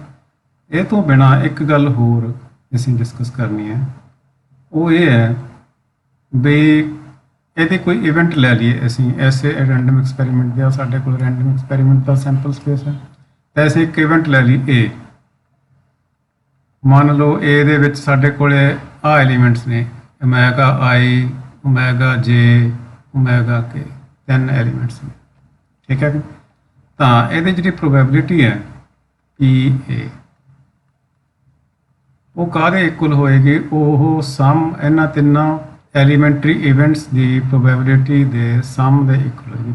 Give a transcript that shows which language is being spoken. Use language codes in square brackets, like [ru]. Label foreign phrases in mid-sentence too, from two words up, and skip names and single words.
[pa] ਇਹ ਤੋਂ ਬਿਨਾਂ ਇੱਕ ਗੱਲ ਹੋਰ ਅਸੀਂ ਡਿਸਕਸ ਕਰਨੀ ਹੈ, ਉਹ ਇਹ ਹੈ ਵੀ ਇਹਦੇ ਕੋਈ ਇਵੈਂਟ ਲੈ ਲਈਏ ਅਸੀਂ ਐਸੇ [en] random experiment [pa] ਦਾ, ਸਾਡੇ ਕੋਲ [en] random experiment [pa] ਦਾ [en] sample space [pa] ਹੈ ਤਾਂ ਅਸੀਂ ਇੱਕ ਇਵੈਂਟ ਲੈ ਲਈ A। ਮੰਨ ਲਓ A ਦੇ ਵਿੱਚ ਸਾਡੇ ਕੋਲ ਆ ਐਲੀਮੈਂਟਸ ਨੇ ω_i ω_j ω_k। 3 ਐਲੀਮੈਂਟਸ ਨੇ, ਠੀਕ ਹੈ ਜੀ। ਤਾਂ ਇਹਦੀ ਜਿਹੜੀ ਪ੍ਰੋਬੈਬਿਲਿਟੀ ਹੈ PA ਉਹ ਕਾਹਦੇ ਇਕੁਅਲ ਹੋਏਗੀ, ਉਹ ਸਮ ਇਹਨਾਂ ਤਿੰਨਾਂ [en] elementary events [pa] ਦੀ ਪ੍ਰੋਬੈਬਿਲਿਟੀ ਦੇ ਸਮ ਦੇ ਇਕੁਅਲ ਹੋਏਗੀ।